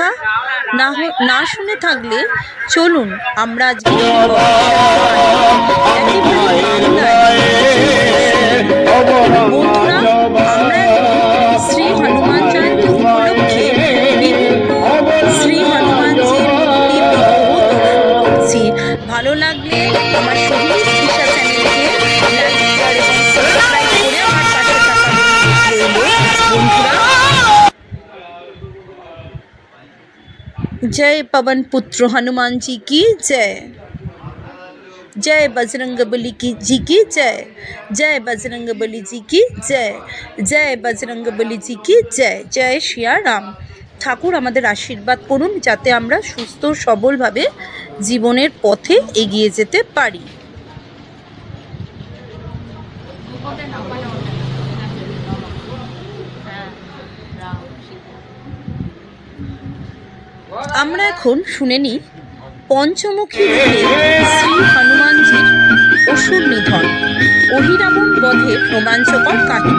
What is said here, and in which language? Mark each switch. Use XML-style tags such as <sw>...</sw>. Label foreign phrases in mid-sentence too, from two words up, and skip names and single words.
<bn>না শুনে থাকলে চলুন আমরা আজকে বন্ধুরা, আমরা শ্রী হনুমান জয়ন্তী উপলক্ষে শ্রী হনুমানজির করছি। ভালো লাগলে আমার সোহিনীজ দিশা চ্যানেলকে লাইক, শেয়ার এবং সাবস্ক্রাইব করে আমার পাশে থাকার বন্ধুরা।</bn> <hi>जय पवन पुत्र हनुमान जी की जय। जय बजरंगबली जी की जय। जय बजरंगबली जी की जय। जय बजरंगबली जी की जय। जय श्रिया राम।</hi> <bn>ঠাকুর আমাদের আশীর্বাদ করুন যাতে আমরা সুস্থ সবলভাবে জীবনের পথে এগিয়ে যেতে পারি। আমরা এখন শুনে নিই পঞ্চমুখী রূপে শ্রী হনুমানজির অসুর নিধন, অহিরাবণ বধের রোমাঞ্চকর কাহিনী।</bn>